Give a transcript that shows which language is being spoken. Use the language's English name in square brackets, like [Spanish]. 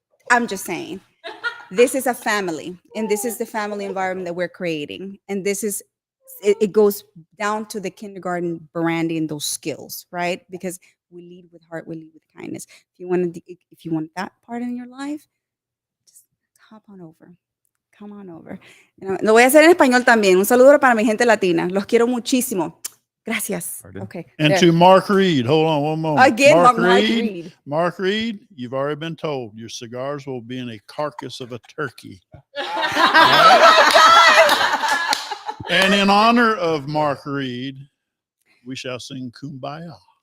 [English] I'm just saying, this is a family, and this is the family environment that we're creating, and this is it goes down to the kindergarten branding, those skills, right? Because we lead with heart, we lead with kindness. If you want that part in your life, just hop on over. Come on over. [Spanish] Lo voy a hacer en español también. Un saludo para mi gente latina. Los quiero muchísimo. Gracias. [English] Pardon? Okay. And there. to Mark Reed, hold on one moment. Again, Mark Reed. Mark Reed, you've already been told your cigars will be in a carcass of a turkey. And in honor of Mark Reed, we shall sing Kumbaya.